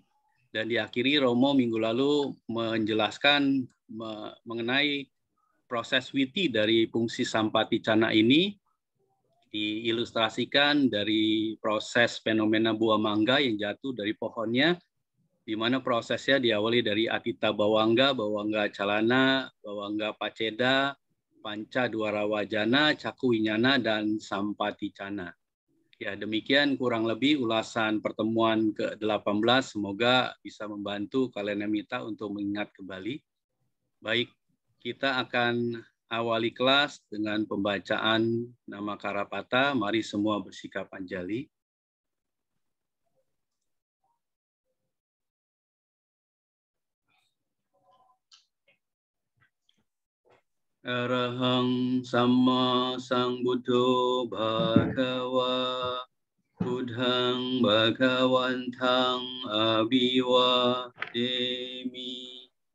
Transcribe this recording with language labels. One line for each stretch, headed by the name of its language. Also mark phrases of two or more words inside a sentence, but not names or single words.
Indonesian: Dan diakhiri Romo minggu lalu menjelaskan mengenai proses witi dari fungsi Sampaticana ini, diilustrasikan dari proses fenomena buah mangga yang jatuh dari pohonnya, di mana prosesnya diawali dari
Pali: Atita Bawangga, Bawangga Calana, Bawangga Paceda, Panca Dwara Wajana, Caku Winyana,
Indonesian: dan Sampaticana. Ya, demikian kurang lebih ulasan pertemuan ke-18. Semoga bisa membantu Kalanamita untuk mengingat kembali. Baik, kita akan awali kelas dengan pembacaan nama Karapata. Mari semua bersikap anjali.
Pali: Arahang Sama Sambuddho Bhagava Buddhang Bhagawantang Abhiwademi.